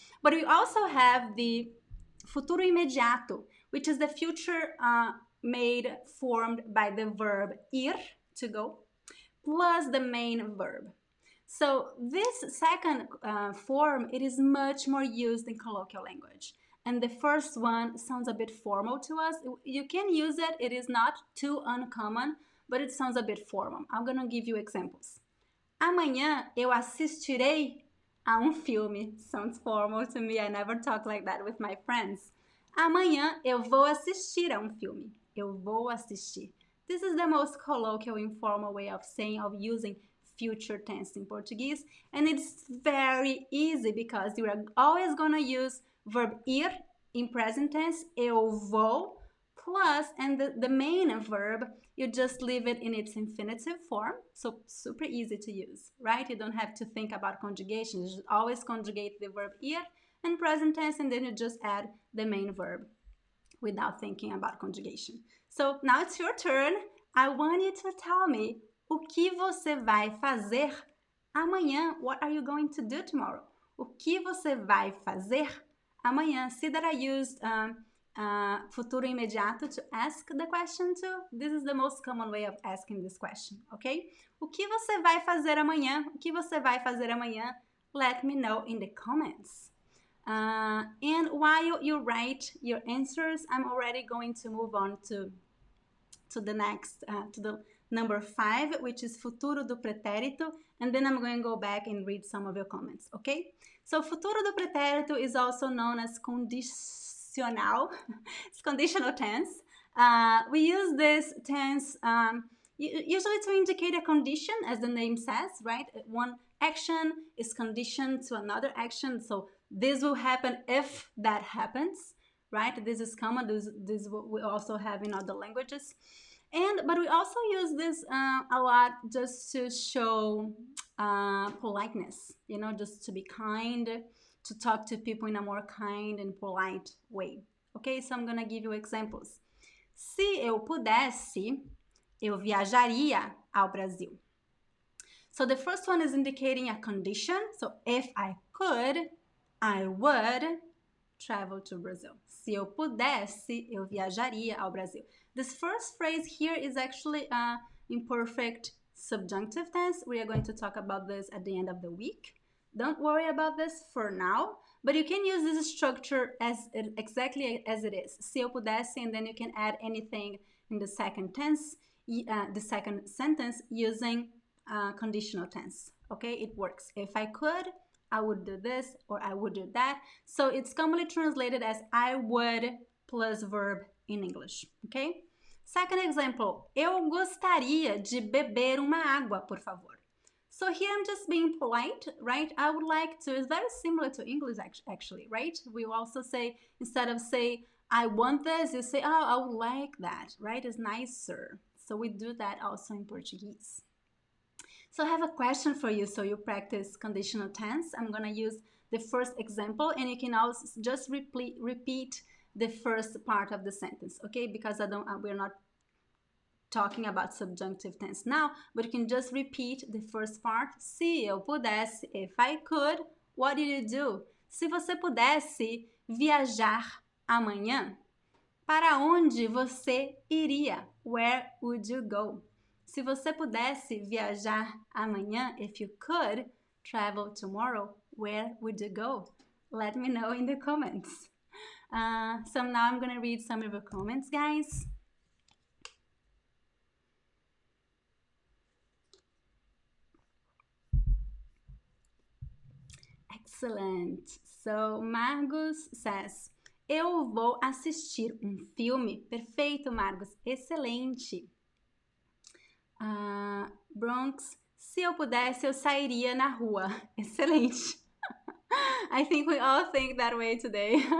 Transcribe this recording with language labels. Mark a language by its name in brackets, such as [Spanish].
[English] But we also have the futuro imediato, which is the future formed by the verb ir, to go, plus the main verb. So this second form, it is much more used in colloquial language. And the first one sounds a bit formal to us. You can use it. It is not too uncommon, but it sounds a bit formal. I'm going to give you examples. [Portuguese] Amanhã eu assistirei a filme. [English] Sounds formal to me. I never talk like that with my friends. [Portuguese] Amanhã eu vou assistir a filme. Eu vou assistir. [English] This is the most colloquial, informal way of using future tense in Portuguese. And it's very easy because you are always going to use verb ir in present tense, [Portuguese] eu vou, [English] plus, and the main verb, you just leave it in its infinitive form. So super easy to use, right? You don't have to think about conjugation. You just always conjugate the verb ir in present tense, and then you just add the main verb without thinking about conjugation. So now it's your turn. I want you to tell me [Portuguese] o que você vai fazer amanhã. [English] What are you going to do tomorrow? [Portuguese] O que você vai fazer amanhã? [English] See that I used futuro imediato to ask the question to. This is the most common way of asking this question, okay? [Portuguese] O que você vai fazer amanhã? O que você vai fazer amanhã? [English] Let me know in the comments. And while you write your answers, I'm already going to move on to the next, to the number 5, which is futuro do pretérito, and then I'm going to go back and read some of your comments, okay? So futuro do pretérito is also known as condicional. It's conditional tense. We use this tense usually to indicate a condition, as the name says, right? One action is conditioned to another action, so this will happen if that happens, right? This is common. This we also have in other languages. But we also use this a lot just to show politeness, you know, just to be kind, to talk to people in a more kind and polite way. Okay, so I'm gonna give you examples. Se eu pudesse, eu viajaria ao Brasil. So the first one is indicating a condition. So if I could, I would travel to Brazil. [Portuguese] Se eu pudesse, eu viajaria ao Brasil. [English] This first phrase here is actually imperfect subjunctive tense. We are going to talk about this at the end of the week. Don't worry about this for now, but you can use this structure exactly as it is. [Portuguese] Se eu pudesse, [English] and then you can add anything in the second tense, the second sentence using conditional tense. Okay, it works. If I could, I would do this, or I would do that. So it's commonly translated as I would plus verb in English. Okay? Second example, [Portuguese] eu gostaria de beber uma água, por favor. [English] So here I'm just being polite, right? I would like to. It's very similar to English actually, right? We also say, instead of say, I want this, you say, oh, I would like that, right? It's nicer. So we do that also in Portuguese. So I have a question for you, so you practice conditional tense. I'm gonna use the first example, and you can also just repeat the first part of the sentence, okay? Because we're not talking about subjunctive tense now, but you can just repeat the first part. [Portuguese] Se eu pudesse, [English] if I could, what did you do? [Portuguese] Se você pudesse viajar amanhã, para onde você iria? [English] Where would you go? [Portuguese] Se você pudesse viajar amanhã, [English] if you could travel tomorrow, where would you go? Let me know in the comments. So now I'm going to read some of your comments, guys. Excellent. So Margus says, [Portuguese] eu vou assistir filme. Perfeito, Margus. Excelente. Bronx, se eu pudesse, eu sairia na rua. Excelente. [English] I think we all think that way today.